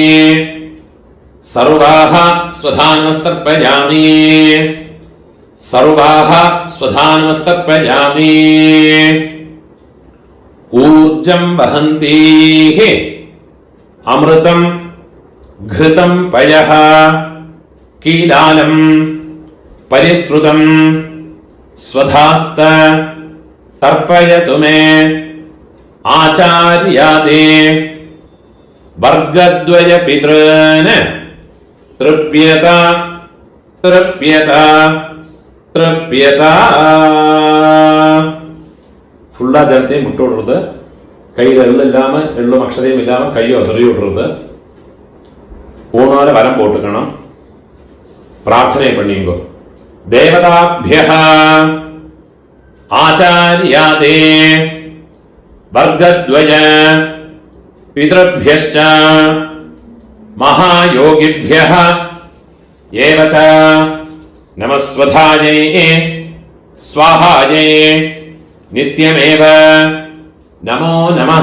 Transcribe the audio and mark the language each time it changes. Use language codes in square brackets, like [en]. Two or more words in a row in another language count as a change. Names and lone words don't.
[sa] सर्वाः स्वधानमस्तर्पयामि सर्वाः स्वधानमस्तर्पयामि ऊर्जं वहन्तीः अमृतं घृतं पयः कीलालं परिश्रुतं स्वधास्त तर्पयतु मे आचार्यादे वर्गद्वय पितॄन् तृप्यत तृप्यत तृप्यत [ml] ഫുള്ളാ ജലത്തെയും വിട്ടുവിടരുത് കയ്യിൽ എള്ളില്ലാമ എള്ളും അക്ഷരയും ഇല്ലാമ കയ്യോ തെറിയോ വിടരുത് ഊണോലെ വരം പോട്ടുക്കണം പ്രാർത്ഥനയെ പണിയുമ്പോ [sa] ദേവതാഭ്യഃ ആചാര്യാദേ വർഗദ്വയ പിതൃഭ്യശ്ച മഹായോഗിഭ്യഃ ഏവച നമസ്വധായൈ സ്വാഹായൈ നിത്യമേവ നമോ നമഃ.